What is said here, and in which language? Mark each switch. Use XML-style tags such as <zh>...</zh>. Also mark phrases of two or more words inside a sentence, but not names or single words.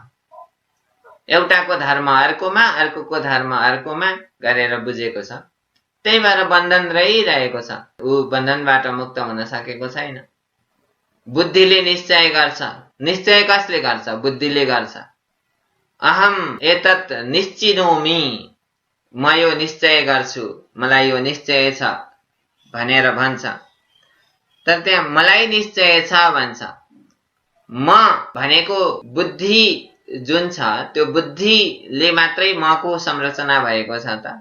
<ne>एउटाको धर्म अर्कोमा, अर्कोको धर्म अर्कोमा गरेर बुझेको छ। त्यही भएर बन्धन रहिरहेको छ, ऊ बन्धनबाट मुक्त हुन सकेको छैन। बुद्धिले निश्चय गर्छ। निश्चय कसले गर्छ? बुद्धिले गर्छ।</ne> <sa>अहम एतत् निश्चिनोमि,</sa> <ne>म यो निश्चय गर्छु, मलाई यो निश्चय छ भनेर भन्छ। तर त्यहाँ मलाई निश्चय छ भन्छ। म भनेको बुद्धि जुन छ त्यो बुद्धिले मात्रै मको संरचना भएको छ त।</ne>